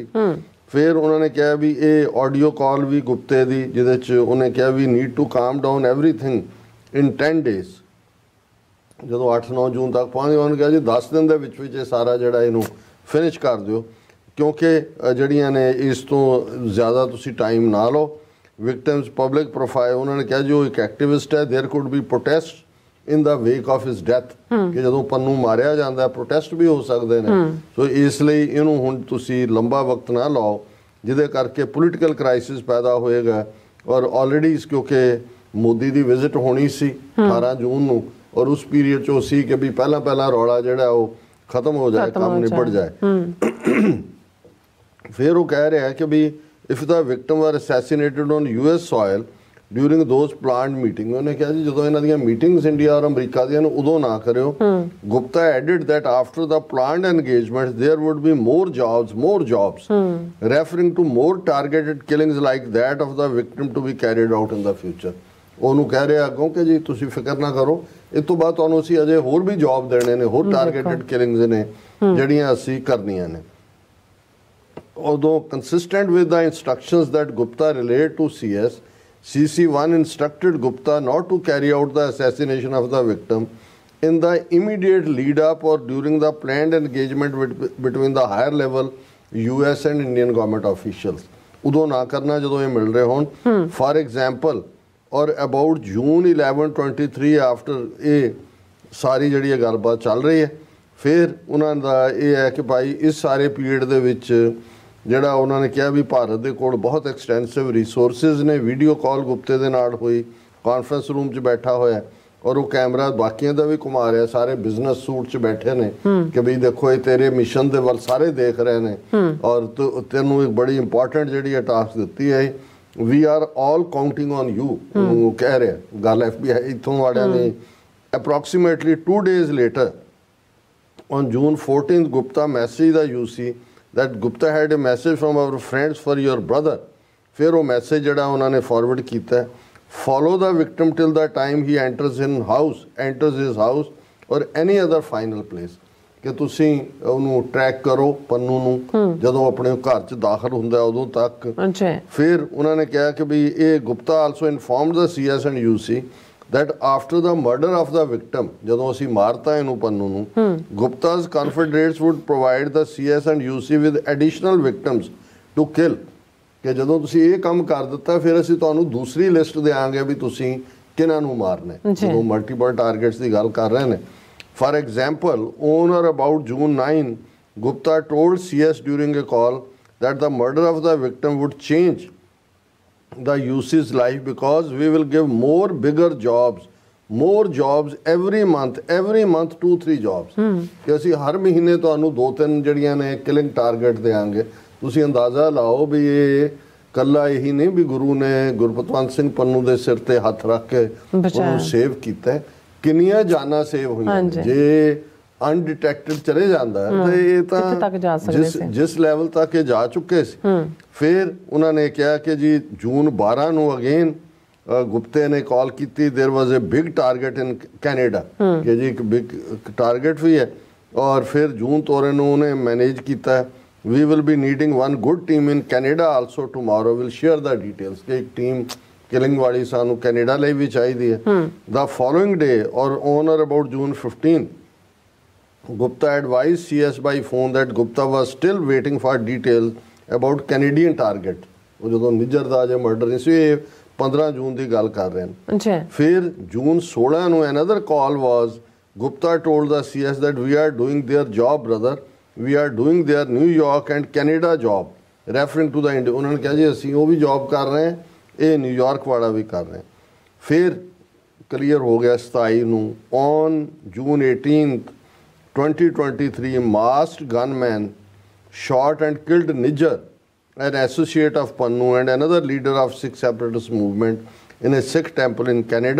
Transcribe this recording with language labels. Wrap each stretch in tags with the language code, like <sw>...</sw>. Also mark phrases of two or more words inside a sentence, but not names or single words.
<pa>ਫਿਰ ਉਹਨਾਂ ਨੇ ਕਿਹਾ ਵੀ ਇਹ ਆਡੀਓ ਕਾਲ ਵੀ ਗੁਪਤੇ ਦੀ ਜਿਹਦੇ 'ਚ ਉਹਨੇ ਕਿਹਾ ਵੀ</pa> <en>need to calm down everything in 10 days.</en> <pa>ਜਦੋਂ 8-9 ਜੂਨ ਤੱਕ ਪਹੁੰਚ ਗਏ ਉਹਨੇ ਕਿਹਾ ਜੀ 10 ਦਿਨ ਦੇ ਵਿੱਚ ਇਹ ਸਾਰਾ ਜਿਹੜਾ ਇਹਨੂੰ ਫਿਨਿਸ਼ ਕਰ ਦਿਓ ਕਿਉਂਕਿ ਜਿਹੜੀਆਂ ਨੇ ਇਸ ਤੋਂ ਜ਼ਿਆਦਾ ਤੁਸੀਂ ਟਾਈਮ ਨਾ ਲਓ।</pa> <en>victim's public profile,</en> <pa>ਉਹਨਾਂ ਨੇ ਕਿਹਾ ਜੀ ਉਹ ਇੱਕ ਐਕਟਿਵਿਸਟ ਹੈ,</pa> <en>there could be protest in the wake of his death,</en> <pa>ਕਿ ਜਦੋਂ ਪੰਨੂ ਮਾਰਿਆ ਜਾਂਦਾ ਪ੍ਰੋਟੈਸਟ ਵੀ ਹੋ ਸਕਦੇ ਨੇ। ਸੋ ਇਸ ਲਈ ਇਹਨੂੰ ਹੁਣ ਤੁਸੀਂ ਲੰਬਾ ਵਕਤ ਨਾ ਲਾਓ ਜਿਹਦੇ ਕਰਕੇ</pa> <en>political crisis</en> <pa>ਪੈਦਾ ਹੋਏਗਾ। ਔਰ ਆਲਰੇਡੀ ਕਿਉਂਕਿ ਮੋਦੀ ਦੀ ਵਿਜ਼ਿਟ ਹੋਣੀ ਸੀ 18 ਜੂਨ ਨੂੰ, ਔਰ ਉਸ ਪੀਰੀਅਡ 'ਚ ਉਹ ਸੀ ਕਿ ਵੀ ਪਹਿਲਾਂ ਰੌਲਾ ਜਿਹੜਾ ਉਹ ਖਤਮ ਹੋ ਜਾਏ, ਕੰਮ ਨਿਬੜ ਜਾਏ। ਫਿਰ ਉਹ ਕਹਿ ਰਿਹਾ ਕਿ ਵੀ</pa> <en>if the victim are assassinated on US soil during those planned meeting,</en> <pa>ਉਹਨੇ ਕਿਹਾ ਜੀ ਜਦੋਂ ਇਹਨਾਂ ਦੀਆਂ ਮੀਟਿੰਗਸ ਇੰਡੀਆ ਔਰ ਅਮਰੀਕਾ ਦੀਆਂ ਨੇ ਉਦੋਂ ਨਾ ਕਰਿਓ।</pa> <en>Gupta added that after the planned engagement there would be more jobs referring to more targeted killings like that of the victim to be carried out in the future।</en> <pa>ਉਹਨੂੰ ਕਹਿ ਰਿਹਾ ਅੱਗੋਂ ਕਿ ਜੀ ਤੁਸੀਂ ਫਿਕਰ ਨਾ ਕਰੋ, ਇਸ ਤੋਂ ਬਾਅਦ ਤੁਹਾਨੂੰ ਅਸੀਂ ਅਜੇ ਹੋਰ ਵੀ ਜੌਬ ਦੇਣੇ ਨੇ, ਹੋਰ</pa> <en>targeted killings</en> <pa>ਨੇ ਜਿਹੜੀਆਂ ਅਸੀਂ ਕਰਨੀਆਂ ਨੇ।</pa> <en>Although consistent with the instructions that Gupta relayed to CS, CC1 instructed Gupta not to carry out the assassination of the victim in the immediate lead up or during the planned engagement between the higher level US and Indian government officials।</en> <pa>ਉਦੋਂ ਨਾ ਕਰਨਾ ਜਦੋਂ ਇਹ ਮਿਲ ਰਹੇ ਹੋਣ।</pa> <en>For example,</en> <pa>ਔਰ</pa> <en>about June 11 23 after</en> <pa>ਇਹ ਸਾਰੀ ਜਿਹੜੀ ਇਹ ਗੱਲਬਾਤ ਚੱਲ ਰਹੀ ਹੈ, ਫਿਰ ਉਹਨਾਂ ਦਾ ਇਹ ਹੈ ਕਿ ਭਾਈ ਇਸ ਸਾਰੇ ਪੀਰੀਅਡ ਦੇ ਵਿੱਚ ਜਿਹੜਾ ਉਹਨਾਂ ਨੇ ਕਿਹਾ ਵੀ ਭਾਰਤ ਦੇ ਕੋਲ ਬਹੁਤ</pa> <en>extensive resources</en> <pa>ਨੇ।</pa> <en>video call</en> <pa>ਗੁਪਤੇ ਦੇ ਨਾਲ ਹੋਈ,</pa> <en>conference room</en> <pa>'ਚ ਬੈਠਾ ਹੋਇਆ, ਔਰ ਉਹ ਕੈਮਰਾ ਬਾਕੀਆਂ ਦਾ ਵੀ ਘੁਮਾ ਰਿਹਾ, ਸਾਰੇ</pa> <en>business suit</en> <pa>'ਚ ਬੈਠੇ ਨੇ ਕਿ ਵੀ ਦੇਖੋ ਇਹ ਤੇਰੇ ਮਿਸ਼ਨ ਦੇ ਵੱਲ ਸਾਰੇ ਦੇਖ ਰਹੇ ਨੇ, ਔਰ ਤੈਨੂੰ ਇੱਕ ਬੜੀ ਇੰਪੋਰਟੈਂਟ ਜਿਹੜੀ ਹੈ ਟਾਸਕ ਦਿੱਤੀ ਹੈ,</pa> <en>we are all counting on you.</en> <pa>ਉਹ ਕਹਿ ਰਿਹਾ ਗੱਲ FBI ਇੱਥੋਂ ਵਾਲਿਆਂ ਨੇ।</pa> <en>ਅਪਰੋਕਸੀਮੇਟਲੀ 2 days later on June 14th Gupta messaged the UC that Gupta had a message from our friends for your brother।</en> <pa>ਫਿਰ ਉਹ ਮੈਸੇਜ ਜਿਹੜਾ ਉਹਨਾਂ ਨੇ ਫਾਰਵਰਡ ਕੀਤਾ,</pa> <en>follow the victim till the time he enters his house or any other final place,</en> <pa>ਕਿ ਤੁਸੀਂ ਉਹਨੂੰ ਟਰੈਕ ਕਰੋ ਪੰਨੂ ਨੂੰ ਜਦੋਂ ਆਪਣੇ ਘਰ 'ਚ ਦਾਖਲ ਹੁੰਦਾ ਉਦੋਂ ਤੱਕ। ਫਿਰ ਉਹਨਾਂ ਨੇ ਕਿਹਾ ਕਿ ਵੀ ਇਹ</pa> <en>Gupta also informed the CS and UC that after the murder of the victim,</en> <pa>ਜਦੋਂ ਅਸੀਂ ਮਾਰਤਾ ਇਹਨੂੰ ਪੰਨੂ ਨੂੰ,</pa> <en>Gupta's confederates would provide the CS and UC with additional victims to kill,</en> <pa>ਕਿ ਜਦੋਂ ਤੁਸੀਂ ਇਹ ਕੰਮ ਕਰ ਦਿੱਤਾ ਫਿਰ ਅਸੀਂ ਤੁਹਾਨੂੰ ਦੂਸਰੀ ਲਿਸਟ ਦੇਵਾਂਗੇ ਵੀ ਤੁਸੀਂ ਕਿਹਨਾਂ ਨੂੰ ਮਾਰਨਾ ਹੈ। ਜਦੋਂ</pa> <en>multiple targets</en> <pa>ਦੀ ਗੱਲ ਕਰ ਰਹੇ ਨੇ।</pa> <en>For example, on or about June 9, Gupta told CS during a call that the murder of the victim would change the UC's life because we will give more bigger jobs every month 2-3 jobs।</en> <pa>ਕਿ ਅਸੀਂ ਹਰ ਮਹੀਨੇ ਤੁਹਾਨੂੰ 2-3 ਜਿਹੜੀਆਂ ਨੇ</pa> <en>killing target</en> <pa>ਦੇਵਾਂਗੇ। ਤੁਸੀਂ ਅੰਦਾਜ਼ਾ ਲਾਓ ਵੀ ਇਹ ਕੱਲਾ ਇਹੀ ਨਹੀਂ ਵੀ ਗੁਰੂ ਨੇ ਗੁਰਪਤਵੰਤ ਸਿੰਘ ਪੰਨੂ ਦੇ ਸਿਰ ਤੇ ਹੱਥ ਰੱਖ ਕੇ ਉਹਨੂੰ ਸੇਵ ਕੀਤਾ, ਕਿੰਨੀਆਂ ਜਾਨਾਂ ਸੇਵ ਹੋਈਆਂ। ਜੇ ਅਨਡਿਟੈਕਟਡ ਚਲੇ ਜਾਂਦਾ ਤੇ ਇਹ ਤਾਂ ਜਿਸ ਲੈਵਲ ਤੱਕ ਇਹ ਜਾ ਚੁੱਕੇ ਸੀ। ਫਿਰ ਉਹਨਾਂ ਨੇ ਕਿਹਾ ਕਿ ਜੀ ਜੂਨ 12 ਨੂੰ ਅਗੇਨ ਗੁਪਤੇ ਨੇ ਕਾਲ ਕੀਤੀ,</pa> <en>there was a big target in</en> <pa>ਕੈਨੇਡਾ, ਕਿ ਜੀ ਇੱਕ</pa> <en>big target</en> <pa>ਵੀ ਹੈ। ਔਰ ਫਿਰ ਜੂਨ ਤੋਰੇ ਨੂੰ ਉਹਨੇ ਮੈਨੇਜ ਕੀਤਾ,</pa> <en>we will be needing one good team in Canada also tomorrow, we'll share the details,</en> <pa>ਕਿ ਇੱਕ ਟੀਮ ਕਿਲਿੰਗ ਵਾਲੀ ਸਾਨੂੰ ਕੈਨੇਡਾ ਲਈ ਵੀ ਚਾਹੀਦੀ ਹੈ।</pa> <en>The following day or on or about June 15, Gupta advised CS by phone that Gupta was still waiting for details about Canadian target।</en> <pa>ਉਹ ਜਦੋਂ ਨਿੱਜਰ ਦਾ ਜੇ ਮਰਡਰ ਨਹੀਂ ਸੀ, ਇਹ 15 ਜੂਨ ਦੀ ਗੱਲ ਕਰ ਰਹੇ ਨੇ। ਫਿਰ ਜੂਨ 16 ਨੂੰ</pa> <en>another call was Gupta told the CS that we are doing their job brother, we are doing their New York and Canada job, referring to the India।</en> <pa>ਉਹਨਾਂ ਨੇ ਕਿਹਾ ਜੀ ਅਸੀਂ ਉਹ ਵੀ ਜੌਬ ਕਰ ਰਹੇ ਹਾਂ, ਇਹ ਨਿਊਯਾਰਕ ਵਾਲਾ ਵੀ ਕਰ ਰਹੇ। ਫਿਰ ਕਲੀਅਰ ਹੋ ਗਿਆ 27 ਨੂੰ</pa> <en>on June 18th 2023 masked gunman shot and killed Nijjar, an associate of Pannu and another leader of Sikh separatist movement in a Sikh temple in Canada।</en>